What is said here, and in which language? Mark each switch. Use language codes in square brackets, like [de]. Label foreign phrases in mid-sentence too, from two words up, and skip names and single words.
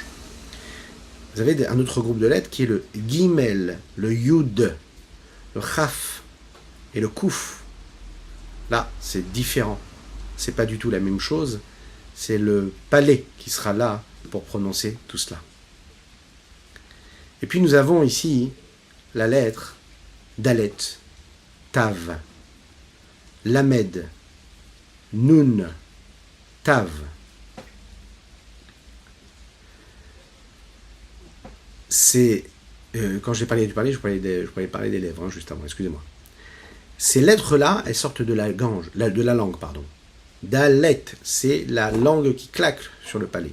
[fr] Vous avez un autre groupe de lettres qui est le Gimel, le Yud, le Chaf et le Kouf. Là, c'est différent. C'est pas du tout la même chose. C'est le palais qui sera là pour prononcer tout cela. Et puis nous avons ici la lettre Dalet. tav. Lamed, nun, tav. C'est quand j'ai parlé du palais, je parlais parler des lèvres, juste avant, excusez-moi. Ces lettres-là, elles sortent de la langue, pardon. Dalet, c'est la langue qui claque sur le palais.